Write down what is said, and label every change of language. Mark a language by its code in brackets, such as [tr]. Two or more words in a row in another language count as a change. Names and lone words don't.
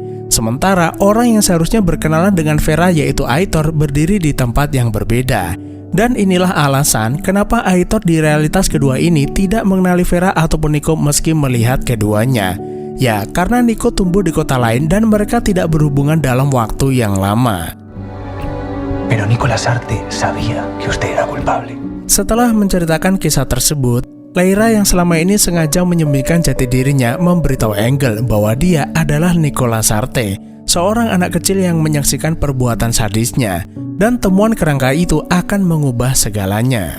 [id] Sementara orang yang seharusnya berkenalan dengan Vera yaitu Aitor berdiri di tempat yang berbeda. Dan inilah alasan kenapa Aitor di realitas kedua ini tidak mengenali Vera ataupun Nico meski melihat keduanya. Ya, karena Nico tumbuh di kota lain dan mereka tidak berhubungan dalam waktu yang lama. [es] Pero Nico Lasarte sabía que usted era culpable. [id] Setelah menceritakan kisah tersebut, Leira yang selama ini sengaja menyembunyikan jati dirinya memberitahu Engel bahwa dia adalah Nico Lasarte, seorang anak kecil yang menyaksikan perbuatan sadisnya. Dan temuan kerangka itu akan mengubah segalanya.